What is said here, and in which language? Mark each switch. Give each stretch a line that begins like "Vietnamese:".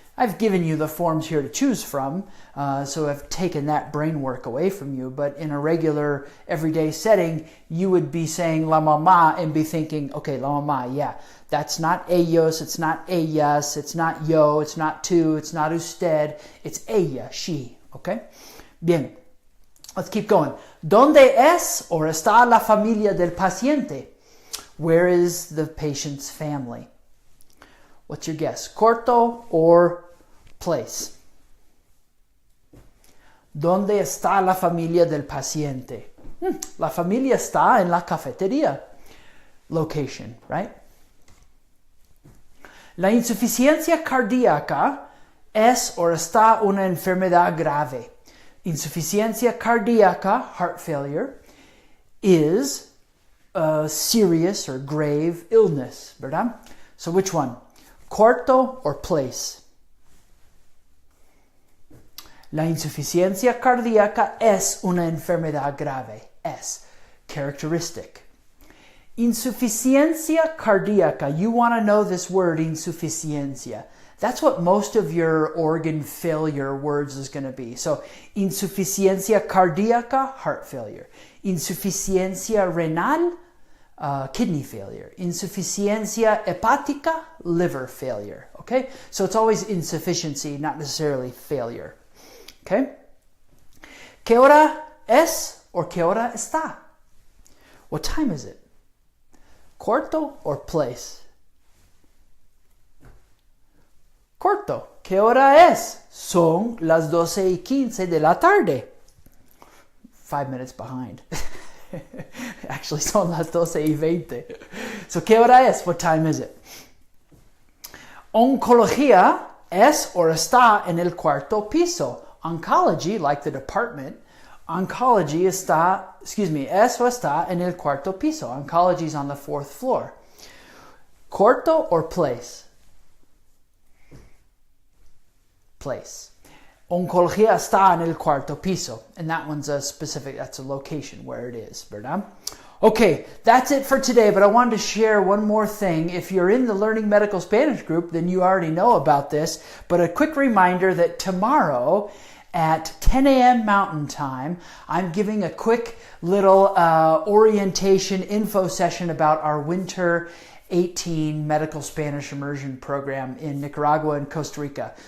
English: I've given you the forms here to choose from, so I've taken that brain work away from you, but in a regular everyday setting, you would be saying la mamá and be thinking, okay, la mamá, yeah, that's not ellos, it's not ellas, it's not yo, it's not tú, it's not usted, it's ella, she, okay? Bien, let's keep going.
Spanish: ¿Dónde es o está la familia del paciente?
English: Where is the patient's family? What's your guess? Corto or place?
Spanish: ¿Dónde está la familia del paciente? La familia está en la cafetería.
English: Location, right?
Spanish: La insuficiencia cardíaca es o está una enfermedad grave.
English: Insuficiencia cardíaca, heart failure, is a serious or grave illness,
Spanish: ¿verdad?
English: So which one? Corto or place?
Spanish: La insuficiencia cardíaca es una enfermedad grave. Es. Characteristic. Insuficiencia cardíaca.
English: You want to know this word, insuficiencia. That's what most of your organ failure words is going to be. So, insuficiencia cardíaca, heart failure. Insuficiencia renal, kidney failure. Insuficiencia hepática, liver failure. Okay? So it's always insufficiency, not necessarily failure. Okay?
Spanish: ¿Qué hora es or qué hora está?
English: What time is it? Corto or place?
Spanish: Corto. ¿Qué hora es? Son las 12:15 de la tarde.
English: 5 minutes behind. Actually,
Spanish: son las 12:20.
English: So,
Spanish: ¿qué hora es?
English: What time is it?
Spanish: Oncología es o está en el cuarto piso.
English: Oncology, like the department, oncology
Spanish: es o está en el cuarto piso.
English: Oncology is on the 4th floor. Corto or place? place.
Spanish: Oncología está en el cuarto piso.
English: And that one's a specific, that's a location where it is,
Spanish: ¿verdad?
English: Okay, that's it for today, but I wanted to share one more thing. If you're in the Learning Medical Spanish group, then you already know about this, but a quick reminder that tomorrow at 10 a.m. Mountain Time, I'm giving a quick little orientation info session about our Winter 18 Medical Spanish Immersion Program in Nicaragua and Costa Rica.